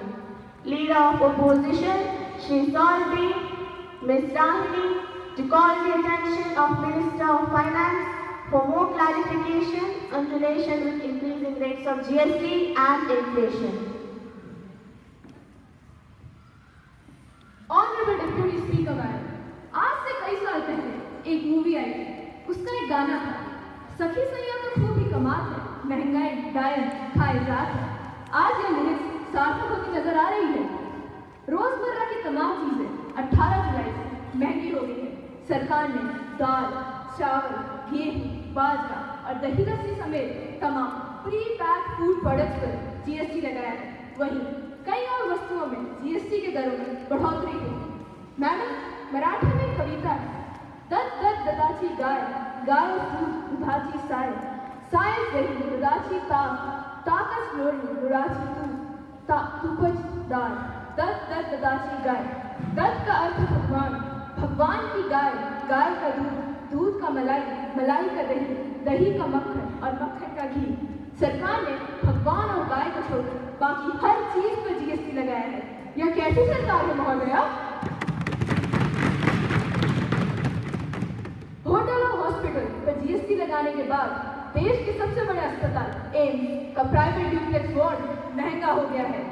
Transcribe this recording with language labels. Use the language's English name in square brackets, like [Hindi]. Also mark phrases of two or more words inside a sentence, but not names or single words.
[English] Leader of Opposition, Shri Solvi, Ms. Dahini, to call the attention of Minister of Finance for more clarification in relation with increasing rates of GST and inflation. Honorable Deputy Speaker Madam, [Hindi] आज से कई साल पहले एक मूवी आई थी, उसका एक गाना था, सखी सैया तो खूब ही कमाल है, महंगाई डायन खाए जात है। आज ये लिरिक्स सार्थक होती नजर आ रही है। रोजमर्रा की तमाम चीजें 18 जुलाई से महंगी हो गई है। सरकार ने दाल, चावल, गेहूं, बाजरा और दही लस्सी समेत तमाम [English] pre packed food products [Hindi] पर जीएसटी लगाया है। वहीं कई और वस्तुओं में जीएसटी के दरों में बढ़ोतरी हुई। मैडम, मराठी में कविता है, [Marathi] दत दत ददाची गाय, गाय दूध दुधाची साय, साय दही दुधाची ताक, ताकस लोणी दुधाची तुपच दाल, दत दत ददाची गाय। [Hindi] दत का अर्थ भगवान, भगवान की गाय, गाय का दूध, दूध का मलाई, मलाई का दही, दही का मक्खन और मक्खन का घी। सरकार ने भगवान और गाय को छोड़कर बाकी हर चीज पर जीएसटी लगाया है। यह कैसी सरकार है महोदया? होटल और हॉस्पिटल पर जीएसटी लगाने के बाद देश के सबसे बड़े अस्पताल एम्स का [English] private duplex ward [Hindi] महंगा हो गया है।